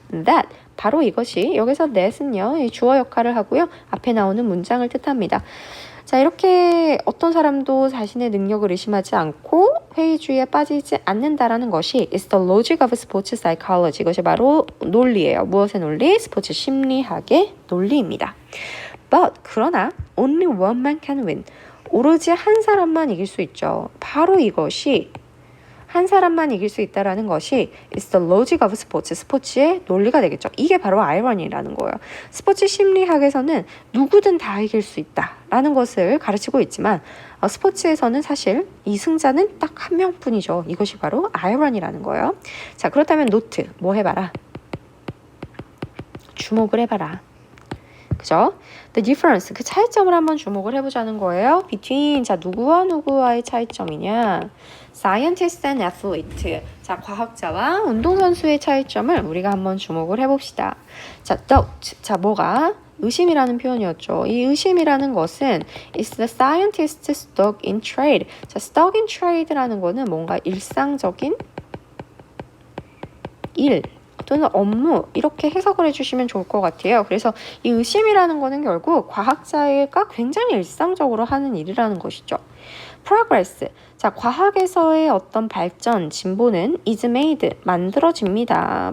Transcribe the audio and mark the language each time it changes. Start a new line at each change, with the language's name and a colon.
Korean: That, 바로 이것이, 여기서 that은요, 주어 역할을 하고요, 앞에 나오는 문장을 뜻합니다. 자, 이렇게 어떤 사람도 자신의 능력을 의심하지 않고 회의주의에 빠지지 않는다라는 것이 is the logic of sports psychology. 이것이 바로 논리예요. 무엇의 논리? 스포츠 심리학의 논리입니다.
English: But, 그러나 only one man can win.
Korean: 오로지 한 사람만 이길 수 있죠. 바로 이것이, 한 사람만 이길 수 있다라는 것이 is the logic of sports, 스포츠의 논리가 되겠죠. 이게 바로 아이러니라는 거예요. 스포츠 심리학에서는 누구든 다 이길 수 있다라는 것을 가르치고 있지만 스포츠에서는 사실 이 승자는 딱 한 명뿐이죠. 이것이 바로 아이러니라는 거예요. 자, 그렇다면 노트, 뭐 해봐라? 주목을 해봐라. 그죠? The difference, 그 차이점을 한번 주목을 해보자는 거예요. between, 자, 누구와 누구와의 차이점이냐?
English: scientist and athlete.
Korean: 자, 과학자와 운동선수의 차이점을 우리가 한번 주목을 해봅시다. 자, doubt. 자, 뭐가? 의심이라는 표현이었죠. 이 의심이라는 것은 is the scientist stuck in trade. 자, stuck in trade라는 거는 뭔가 일상적인 일 또는 업무, 이렇게 해석을 해주시면 좋을 것 같아요. 그래서 이 의심이라는 거는 결국 과학자가 굉장히 일상적으로 하는 일이라는 것이죠. progress, 자, 과학에서의 어떤 발전, 진보는 is made, 만들어집니다.